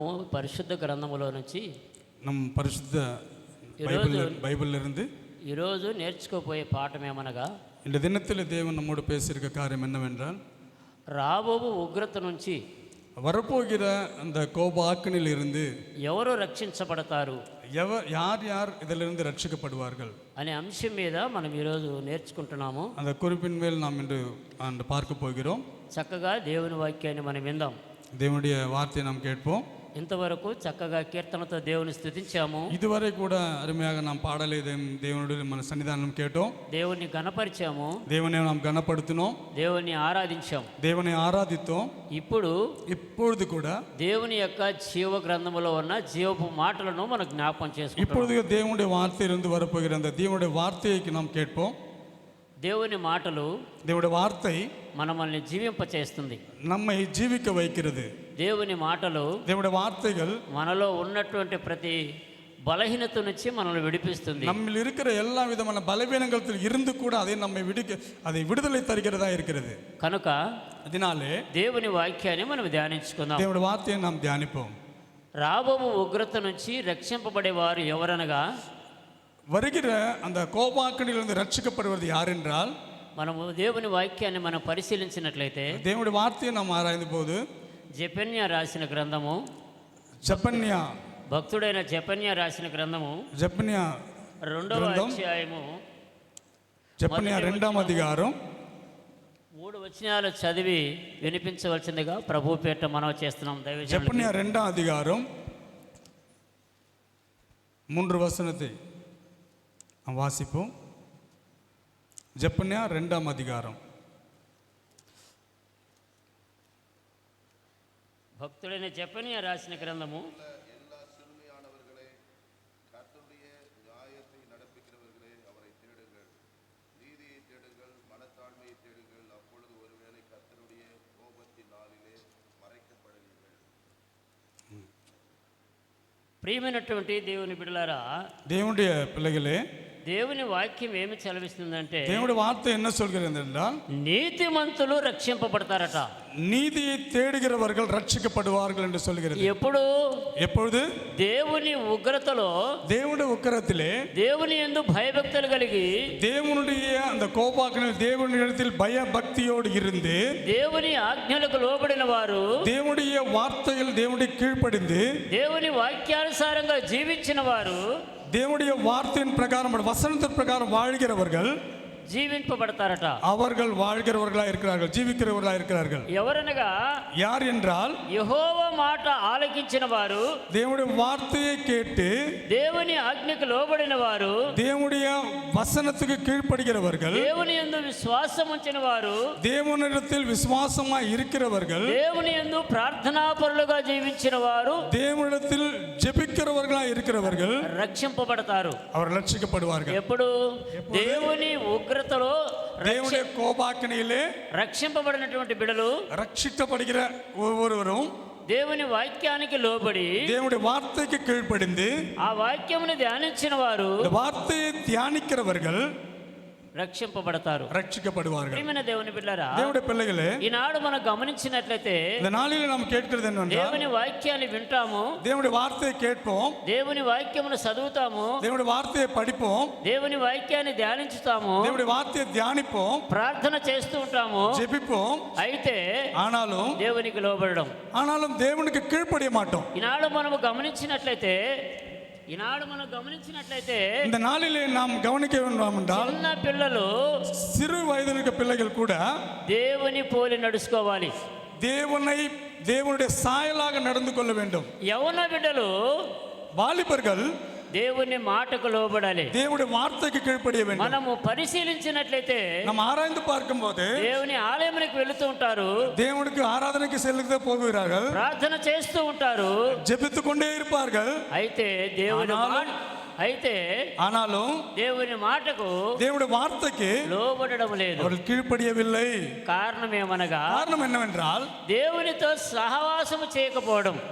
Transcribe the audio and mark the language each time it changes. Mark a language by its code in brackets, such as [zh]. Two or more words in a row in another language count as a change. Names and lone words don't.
[te] పరిశుద్ధ గ్రంథములో నుంచి [ta] நம் பரிசுத்த பைபிள்ல இருந்து [te] ఈరోజు నేర్చుకోపోయే పాఠం ఏమనగా, [ta] இந்த தினத்தில் தேவன் நம்மோடு பேசியிருக்க காரியம் என்னவென்றால், [te] రాబోవు ఉగ్రత నుంచి [ta] வரப்போகிற அந்த கோபாக்கினில் இருந்து [te] ఎవరు రక్షించబడతారు [ta] யார் யார் இதிலிருந்து ரட்சிக்கப்படுவார்கள் [te] అనే అంశం మీద మనం ఈరోజు నేర్చుకుంటున్నాము. [ta] அந்த குறிப்பின் மேல் நாம் இன்று பார்க்க போகிறோம். [te] చక్కగా దేవుని వాక్యాన్ని మనం విందాం. [ta] தேவனுடைய வார்த்தையை நாம் கேட்போம். [te] ఇంతవరకు చక్కగా కీర్తనతో దేవుని స్తుతించాము. [ta] இதுவரை கூட அருமையாக நாம் பாடலை தேவனுடைய [te] మన సన్నిధానం [ta] கேட்டோம். [te] దేవుని గణపరిచాము, [ta] தேவனை நாம் கனப்படுத்தினோம், [te] దేవుని ఆరాధించాం, [ta] தேவனை ஆராதித்தோம். இப்பொழுது கூட [te] దేవుని యొక్క జీవ గ్రంథములో ఉన్న జీవపు మాటలను మనం జ్ఞాపకం చేసుకుంటాం. [ta] இப்பொழுது தேவனுடைய வார்த்தையிலிருந்து வரப்போகிற அந்த தேவனுடைய வார்த்தையை நாம் கேட்போம். [te] దేవుని మాటలు, [ta] தேவனுடைய வார்த்தை [te] మనల్ని జీవింపచేస్తుంది, [ta] நம்மை ஜீவிக்க வைக்கிறது. [te] దేవుని మాటలు, [ta] தேவனுடைய வார்த்தைகள் [te] మనలో ఉన్నటువంటి ప్రతి బలహీనత నుంచి మనల్ని విడిపిస్తుంది. [ta] நம்மில் இருக்கிற எல்லா விதமான பலவீனங்களில் இருந்து கூட அதை விடுதலை தருகிறதா இருக்கிறது. [te] కనుక [ta] அதனாலே [te] దేవుని వాక్యాన్ని మనం ధ్యానించుకుందాం. [ta] தேவனுடைய வார்த்தையை நாம் தியானிப்போம். [te] రాబోవు ఉగ్రత నుంచి రక్షింపబడేవారు ఎవరనగా, [ta] வருகிற அந்த கோபாக்கனிலிருந்து ரட்சிக்கப்படுவது யார் என்றால், [te] మనము దేవుని వాక్యాన్ని మనం పరిశీలించినట్లయితే [ta] தேவனுடைய வார்த்தையை நாம் ஆராய்ந்த போது [te] జెఫన్యా రాసిన గ్రంథము, [ta] ஜெபன்யா [te] భక్తుడైన జెఫన్యా రాసిన గ్రంథము [ta] ஜெபன்யா [te] 2వ అధ్యాయము [ta] ஜெபன்யா 2వ అధికారం [te] 3 వచనాలు చదివి వినిపించవలసిందిగా ప్రభు పేట మనవి చేస్తున్నాం. [ta] ஜெபன்யா 2వ அதிகாரம் 3 வசனத்தை வாசிப்போம். ஜெபன்யா 2వ அதிகாரம். [te] భక్తుడైన జెఫన్యా రాసిన గ్రంథము, [ta] எல்லா சிறுமையானவர்களே, கர்த்தருடைய நியாயத்தை நடப்பிக்கிறவர்களே, அவரை தேடுங்கள், நீதியை தேடுங்கள், மனத்தாழ்மையை தேடுங்கள், அப்பொழுது ஒருவேளை கர்த்தருடைய கோபத்தின் நாளிலே மறைக்கப்படுவீர்கள். [te] ప్రియమైనటువంటి దేవుని బిడ్డలారా, [ta] தேவனுடைய பிள்ளைகளே, [te] దేవుని వాక్యం ఏమి చదివిస్తుందంటే, [ta] தேவனுடைய வார்த்தை என்ன சொல்கிறது என்றால், [te] నీతిమంతులు రక్షింపబడతారట. [ta] நீதியை தேடுகிறவர்கள் ரட்சிக்கப்படுவார்கள் என்று சொல்கிறது. எப்பொழுது? [te] దేవుని ఉగ్రతలో, [ta] தேவனுடைய உக்கிரத்திலே, [te] దేవుని యందు భయభక్తులు కలిగి, [ta] தேவனுடைய அந்த கோபாக்கினில் தேவனிடத்தில் பயபக்தியோடு இருந்து, [te] దేవుని ఆజ్ఞలకు లోబడిన వారు, [ta] தேவனுடைய வார்த்தையில் தேவனுடைய கீழ்ப்படிந்து, [te] దేవుని వాక్యానుసారంగా జీవించిన వారు, [ta] தேவனுடைய வார்த்தையின் பிரகாரம் வசனத்தின் பிரகாரம் வாழ்கிறவர்கள் [te] జీవింపబడతారట. [ta] அவர்கள் வாழ்கிறவர்களா இருக்கிறார்கள், ஜீவிக்கிறவர்களா இருக்கிறார்கள். [te] ఎవరనగా, [ta] யார் என்றால், [te] యెహోవా మాట ఆలకించిన వారు, [ta] தேவனுடைய வார்த்தையை கேட்டு [te] దేవుని ఆజ్ఞకు లోబడిన వారు, [ta] தேவனுடைய வசனத்துக்கு கீழ்ப்படுகிறவர்கள், [te] దేవుని యందు విశ్వాసం ఉంచిన వారు, [ta] தேவனிடத்தில் விசுவாசமாய் இருக்கிறவர்கள், [te] దేవుని యందు ప్రార్థనాపరులుగా జీవించిన వారు, [ta] தேவனிடத்தில் ஜெபிக்கிறவர்களா இருக்கிறவர்கள் [te] రక్షింపబడతారు. [ta] அவர் ரட்சிக்கப்படுவார்கள். [te] ఎప్పుడు? దేవుని ఉగ్రతలో, [ta] தேவனுடைய கோபாக்கினிலே [te] రక్షింపబడినటువంటి బిడలు, [ta] ரட்சிக்கப்படுகிற ஒவ்வொருவரும் [te] దేవుని వాక్యానికి లోబడి, [ta] தேவனுடைய வார்த்தைக்கு கீழ்ப்படிந்து [te] ఆ వాక్యమును ధ్యానించిన వారు, [ta] இந்த வார்த்தையை தியானிக்கிறவர்கள் [te] రక్షింపబడతారు, [ta] ரட்சிக்கப்படுவார்கள். [te] ప్రియమైన దేవుని బిడ్డలారా, [ta] தேவனுடைய பிள்ளைகளே, [te] ఈనాడు మనం గమనించినట్లయితే [ta] இந்த நாளிலே நாம் கேட்கிறது என்னவென்றால், [te] దేవుని వాక్యాన్ని వింటాము, [ta] தேவனுடைய வார்த்தையை கேட்போம், [te] దేవుని వాక్యమును చదువుతాము, [ta] தேவனுடைய வார்த்தையை படிப்போம், [te] దేవుని వాక్యాన్ని ధ్యానించుతాము, [ta] தேவனுடைய வார்த்தையை தியானிப்போம், [te] ప్రార్థన చేస్తూ ఉంటాము. [ta] ஜெபிப்போம். [te] అయితే దేవునికి లోబడడం, [ta] ஆனாலும் தேவனுக்கு கீழ்ப்படிய மாட்டோம். [te] ఈనాడు మనం గమనించినట్లయితే [ta] இந்த நாளிலே நாம் கவனிக்க வேண்டும் என்றால், [te] చిన్న పిల్లలు, [ta] சிறு வயதிற்கு பிள்ளைகள் கூட [te] దేవుని పోలి నడుచుకోవాలి, [ta] தேவனுடைய சாயலாக நடந்து கொள்ள வேண்டும். [te] యవన బిడ్డలు, [ta] வாலிபர்கள் [te] దేవుని మాటకు లోబడాలి, [ta] தேவனுடைய வார்த்தைக்கு கீழ்ப்படிய வேண்டும். [te] మనము పరిశీలించినట్లయితే [ta] நாம் ஆராய்ந்து பார்க்கும்போது [te] దేవుని ఆలయానికి వెళుతూ ఉంటారు, [ta] தேவனுக்கு ஆராதனைக்கு செல்லுக்கு போகிறார்கள், [te] ప్రార్థన చేస్తూ ఉంటారు, [ta] ஜெபித்துக் கொண்டே இருப்பார்கள். ஆனாலும் [te] దేవుని మాటకు, [ta] தேவனுடைய வார்த்தைக்கு [te] లోబడడం లేదు. [ta] அவர்கள் கீழ்ப்படியவில்லை. [te] కారణం ఏమనగా, [ta] காரணம் என்னவென்றால், [te] దేవునితో సహవాసము చేయకపోవడం,